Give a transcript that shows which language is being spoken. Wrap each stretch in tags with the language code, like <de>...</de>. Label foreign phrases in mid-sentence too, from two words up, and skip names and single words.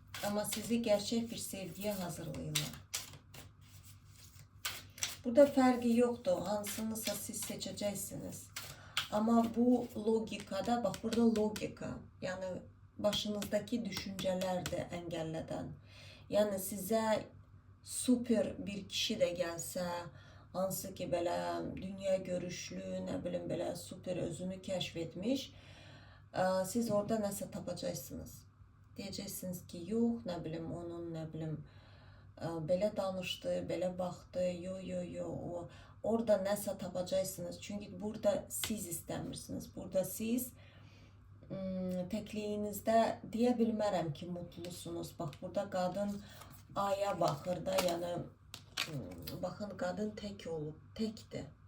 <tr>ama sizi gerçek bir sevgiye hazırlayırlar.</tr> <az>Burada fərqi yoxdur. Hansınısa siz seçəcəksiniz.</az> <tr>Ama bu logikada, bak burada logika. Yani başınızdaki düşünceler de engellədən. Yani size super bir kişi de gelse,</tr> <az>hansı ki belə dünya görüşlü,</az> <tr>ne bileyim</tr> <az>belə super özünü kəşf etmiş, siz orada nəsə tapacaqsınız. Deyəcəksiniz ki, yox,</az> <tr>ne bileyim</tr> <az>onun,</az> <tr>ne bileyim</tr> <az>belə danışdı, belə baxdı, yo, o orada nəsə tapacaqsınız. Çünkü burada siz istəmirsiniz. Burada siz təkliyinizdə deyə bilmərəm ki, mutlusunuz. Bax, burada qadın aya baxır da, yəni baxın, qadın tək olub, təkdir.</az>